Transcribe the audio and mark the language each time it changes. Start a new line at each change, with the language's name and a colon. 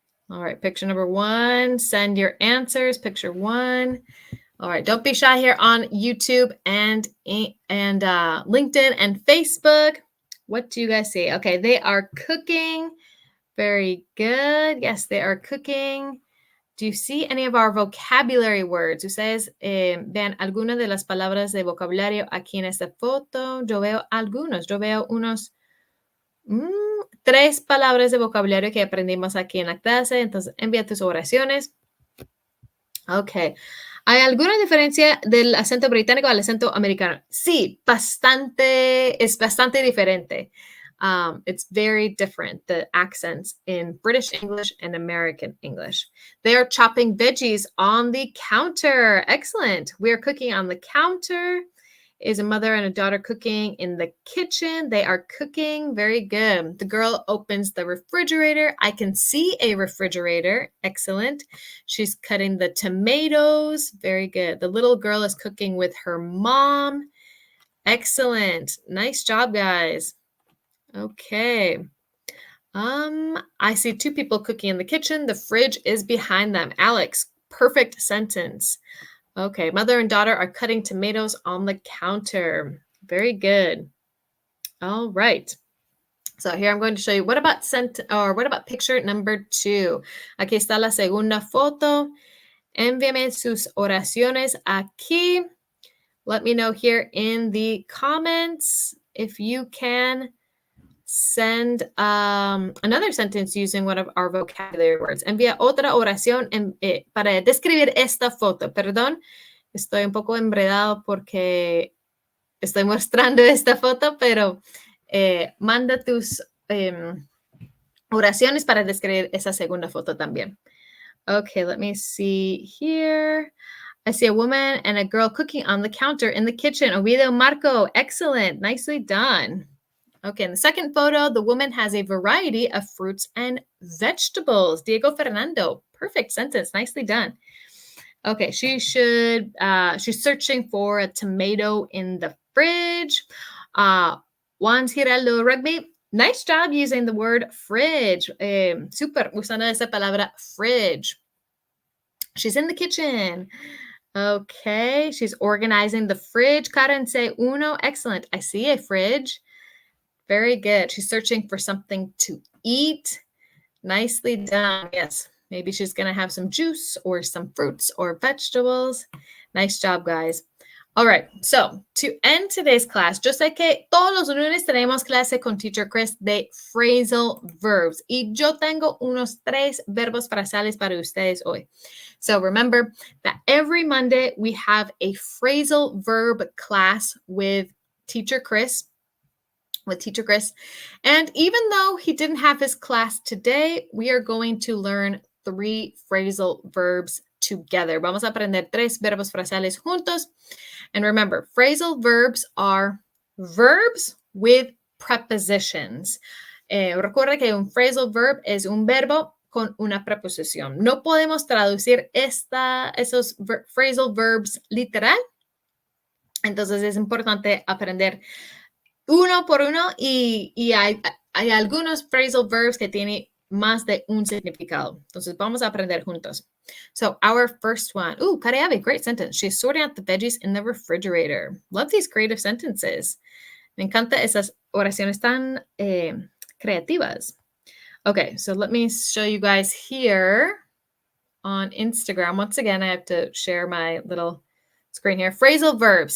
English: All right, picture number 1. Send your answers. Picture 1. All right, don't be shy here on YouTube and LinkedIn and Facebook. What do you guys see? Okay, they are cooking. Very good. Yes, they are cooking. Do you see any of our vocabulary words?
Spanish: Ustedes vean algunas de las palabras de vocabulario aquí en esta foto. Yo veo algunos. Yo veo unos 3 palabras de vocabulario que aprendimos aquí en la clase. Entonces, envía tus oraciones. Ok. ¿Hay alguna diferencia del acento británico al acento americano? Sí, es bastante diferente.
English: It's very different, the accents in British English and American English. They are chopping veggies on the counter. Excellent. We are cooking on the counter. Is a mother and a daughter cooking in the kitchen? They are cooking. Very good. The girl opens the refrigerator. I can see a refrigerator. Excellent. She's cutting the tomatoes. Very good. The little girl is cooking with her mom. Excellent. Nice job, guys. Okay. I see 2 people cooking in the kitchen. The fridge is behind them. Alex, perfect sentence. Okay, mother and daughter are cutting tomatoes on the counter. Very good. All right. So here I'm going to show you what about picture number 2.
Spanish: Aquí está la segunda foto. Envíame sus oraciones aquí.
English: Let me know here in the comments if you can send another sentence using one of our vocabulary words.
Spanish: Envía otra oración para describir esta foto. Perdón, estoy un poco enredado porque estoy mostrando esta foto, pero manda tus oraciones para describir esa segunda foto también.
English: Okay, let me see here. I see a woman and a girl cooking on the counter in the kitchen. Ovidio Marco, excellent. Nicely done. Okay, in the second photo, the woman has a variety of fruits and vegetables. Diego Fernando, perfect sentence, nicely done. Okay, she's searching for a tomato in the fridge. Juan Giraldo Rugby, nice job using the word fridge.
Spanish: Super, usando esa palabra fridge.
English: She's in the kitchen. Okay, she's organizing the fridge. Karen say uno, excellent. I see a fridge. Very good. She's searching for something to eat. Nicely done. Yes. Maybe she's going to have some juice or some fruits or vegetables. Nice job, guys. All right. So to end today's class,
Spanish: yo sé que todos los lunes tenemos clase con Teacher Chris de phrasal verbs. Y yo tengo unos 3 verbos frasales para ustedes hoy.
English: So remember that every Monday we have a phrasal verb class with Teacher Chris. And even though he didn't have his class today, we are going to learn 3 phrasal verbs together.
Spanish: Vamos a aprender 3 verbos frasales juntos.
English: And remember, phrasal verbs are verbs with prepositions.
Spanish: Recuerda que un phrasal verb es un verbo con una preposición. No podemos traducir esos phrasal verbs literal. Entonces es importante aprender uno por uno y hay algunos phrasal verbs que tienen más de un significado. Entonces vamos a aprender juntos.
English: So our first one. Ooh, Kareabe, great sentence. She's sorting out the veggies in the refrigerator. Love these creative sentences.
Spanish: Me encanta esas oraciones tan creativas.
English: Okay, so let me show you guys here on Instagram. Once again, I have to share my little screen here. Phrasal verbs.